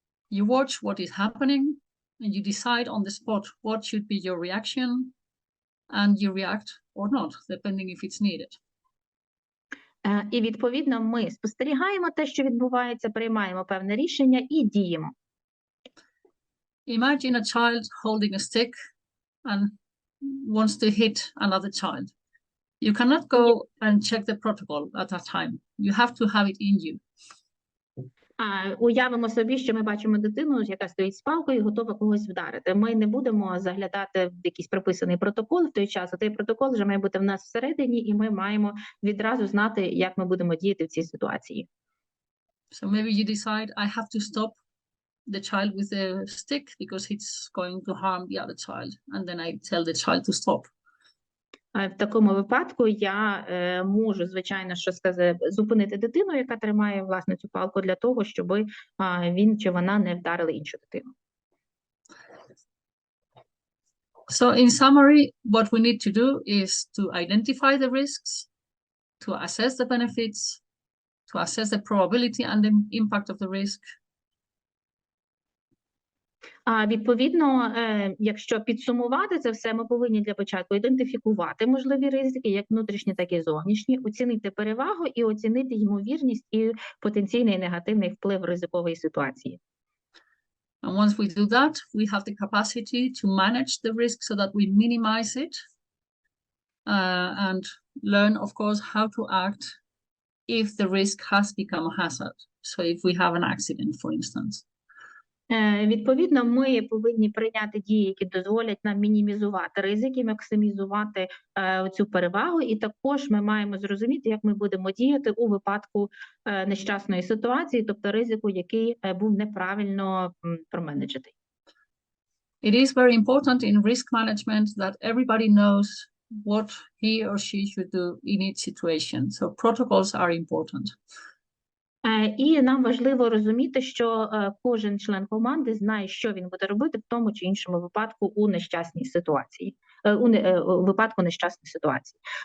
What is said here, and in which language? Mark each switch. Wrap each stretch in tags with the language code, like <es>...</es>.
<en>You watch what is happening, and you decide on the spot what should be your reaction, and you react or not, depending if it's needed.</en> <uk>І, відповідно, ми спостерігаємо те, що відбувається, приймаємо певне рішення і діємо.</uk> <en>Imagine a child holding a stick and wants to hit another child. You cannot go and check the protocol at that time. You have to have it in you.</en> <uk>Уявимо собі, що ми бачимо дитину, яка стоїть з палкою і готова когось вдарити. Ми не будемо заглядати в якийсь прописаний протокол в той час, а той протокол вже має бути в нас всередині, і ми маємо відразу знати, як ми будемо діяти в цій ситуації.</uk> <en>So maybe you decide, I have to stop the child with the stick because it's going to harm the other child. And then I tell the child to stop.</en> <uk>В такому випадку я можу, звичайно, що сказати, зупинити дитину, яка тримає, власне, цю палку для того, щоб він чи вона не вдарили іншу дитину.</uk> <en>So in summary, what we need to do is to identify the risks, to assess the benefits, to assess the probability and the impact of the risk.</en> <uk>Відповідно, якщо підсумувати це все, ми повинні для початку ідентифікувати можливі ризики, як внутрішні, так і зовнішні, оцінити перевагу і оцінити ймовірність і потенційний негативний вплив ризикової ситуації.</uk> <en>And once we do that, we have the capacity to manage the risk so that we minimize it and learn, of course, how to act if the risk has become a hazard. So if we have an accident, for instance.</en> <uk>Відповідно, ми повинні прийняти дії, які дозволять нам мінімізувати ризики, максимізувати цю перевагу, і також ми маємо зрозуміти, як ми будемо діяти у випадку нещасної ситуації, тобто ризику, який був неправильно променеджений.</uk> <en>It is very important in risk management that everybody knows what he or she should do in each situation. So protocols are important.</en> <uk>І нам важливо розуміти, що кожен член команди знає, що він буде робити в тому чи іншому випадку у нещасній ситуації, у випадку нещасної ситуації.</uk>